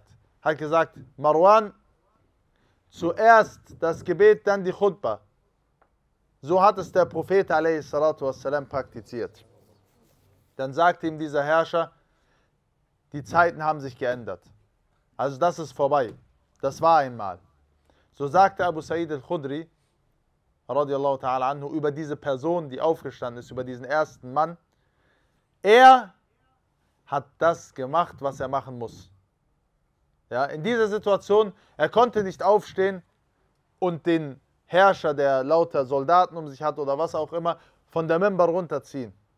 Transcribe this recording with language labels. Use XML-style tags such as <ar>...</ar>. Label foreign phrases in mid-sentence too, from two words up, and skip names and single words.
<de>Hat gesagt, Marwan, zuerst das Gebet, dann die Khutbah. So hat es der Prophet a.s. praktiziert. Dann sagte ihm dieser Herrscher, die Zeiten haben sich geändert. Also das ist vorbei. Das war einmal. So sagte Abu Sa'id al-Khudri,</de> <ar>رضي الله تعالى عنه,</ar> <de>über diese Person, die aufgestanden ist, über diesen ersten Mann. Er hat das gemacht, was er machen muss. Ja, in dieser Situation, er konnte nicht aufstehen und den Herrscher, der lauter Soldaten um sich hat oder was auch immer, von der Mimbar runterziehen.</de>